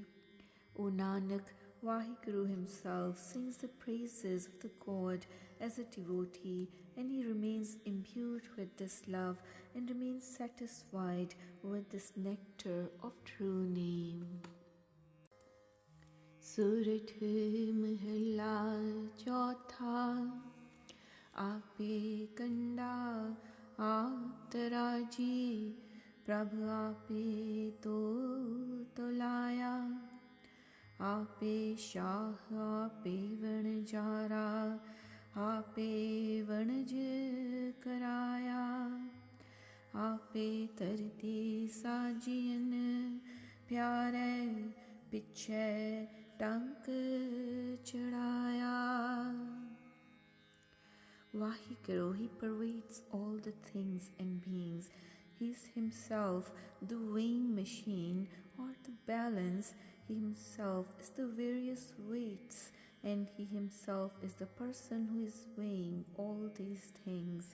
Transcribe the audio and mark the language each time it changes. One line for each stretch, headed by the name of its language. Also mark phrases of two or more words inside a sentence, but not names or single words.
English: O Nanak, Vaheguru himself sings the praises of the God as a devotee, and he remains imbued with this love and remains satisfied with this nectar of true name. Surat Mahalla Chautha.
Punjabi: ਆਪੇ ਕੰਡਾ ਆਪਿ ਤਰਾਜੀ, ਪ੍ਰਭੁ ਆਪੇ ਤੋਲਿਆ, ਆਪੇ ਸਾਹ ਆਪੇ ਵਣਜਾਰਾ, ਆਪੇ ਵਣਜ ਕਰਾਇਆ, ਆਪੇ ਤਰਤੀ ਸਾਜੀਅਨ ਪਿਆਰੇ ਪਿਛੇ ਟੰਕ ਚੜ੍ਹਾਇਆ.
English: Vahikaro, he pervades all the things and beings. He is himself the weighing machine or the balance. He himself is the various weights, and he himself is the person who is weighing all these things.